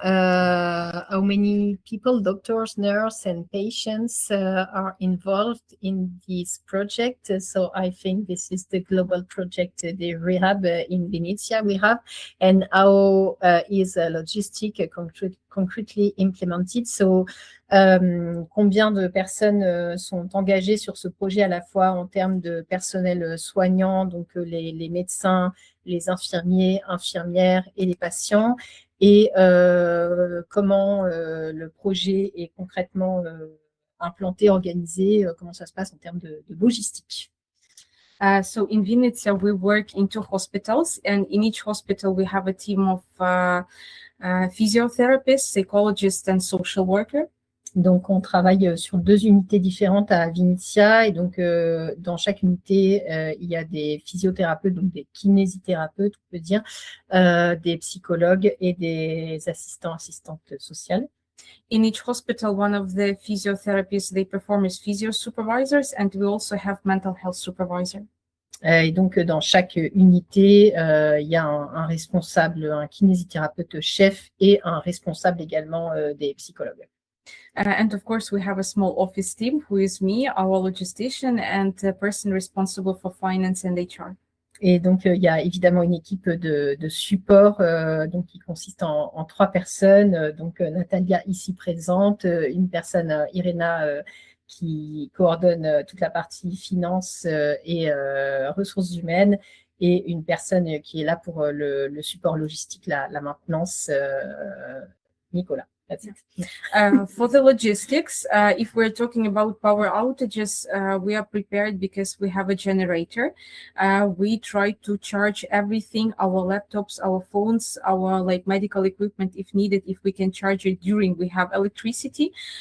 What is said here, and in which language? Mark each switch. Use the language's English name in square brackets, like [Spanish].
[English] How many people, doctors, nurses, and patients are involved in this project? So I think this is the global project, the rehab in Vinnytsia we have. And how is logistic concretely implemented? [French] So combien de personnes sont engagées sur ce projet à la fois en termes de personnel soignant, donc les médecins, les infirmiers, infirmières et les patients, et comment le projet est concrètement implanté, organisé, comment ça se passe en termes de logistique. [English] So in Vinnytsia, we work in 2 hospitals, and in each hospital we have a team of physiotherapists, psychologists, and social worker. [French] Donc, on travaille sur 2 unités différentes à Vinnytsia et donc dans chaque unité, il y a des physiothérapeutes, donc des kinésithérapeutes, on peut dire, des psychologues et des assistantes sociales. [English] In each hospital, one of the physiotherapists they perform is physio supervisors, and we also have mental health supervisor. [French] Et donc, dans chaque unité, il y a un responsable, un kinésithérapeute chef et un responsable également des psychologues. [English] And of course, we have a small office team who is me, our logistician, and the person responsible for finance and HR. [French] Et donc, il y a évidemment une équipe de support donc, qui consiste en 3 personnes. Donc, Natalia ici présente, une personne, Irena, qui coordonne toute la partie finance et ressources humaines, et une personne qui est là pour le support logistique, la maintenance, Nicolas. [English] That's it. For the logistics, if we're talking about power outages, we are prepared because we have a generator. We try to charge everything, our laptops, our phones, our medical equipment if needed, if we can charge it during we have electricity.